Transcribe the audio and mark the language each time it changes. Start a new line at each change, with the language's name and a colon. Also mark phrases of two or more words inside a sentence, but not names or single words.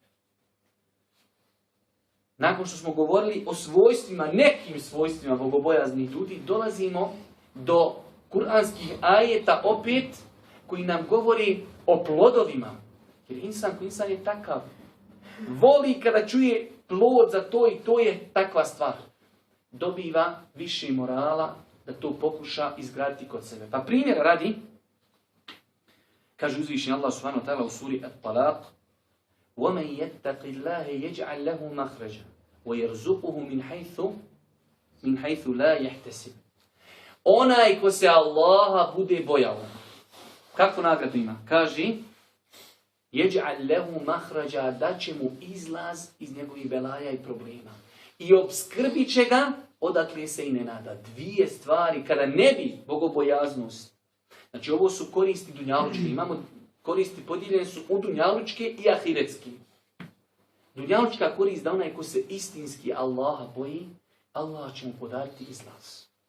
Bosnian: Nakon što smo govorili o svojstvima, nekim svojstvima bogobojaznih ljudi, dolazimo do kuranskih ajeta opet koji nam govori o plodovima. Jer insan je takav. Voli kada čuje plod za to i to je takva stvar. Dobiva više morala da to pokuša izgraditi kod sebe. Pa primjer radi, kaže uzvišeni Allah
Arabic: سبحانه وتعالى
Bosnian: u suri At-Talaq,
Arabic: وَمَنْ يَتَّقِ اللَّهِ يَجْعَلْ لَهُ مَخْرَجًا وَيَرْزُقُهُ مِنْ حَيْثُ لَا يَحْتَسِبُ.
Bosnian: Onaj ko se Allaha bude bojao. Kakvu nagradu ima? Kaže,
Arabic: يَجْعَلْ لَهُ مَخْرَجًا,
Bosnian: da će mu izlaz iz njegovih belaja i problema. I obskrbit će ga odakle se i ne nada. Dvije stvari, kada ne bi bogobojaznost. Znači ovo su koristi dunjalučke. Imamo koristi podijeljene su u dunjalučke i ahiretski. Dunjalučka korist da onaj ko se istinski Allaha boji, Allah će mu podariti izlaz.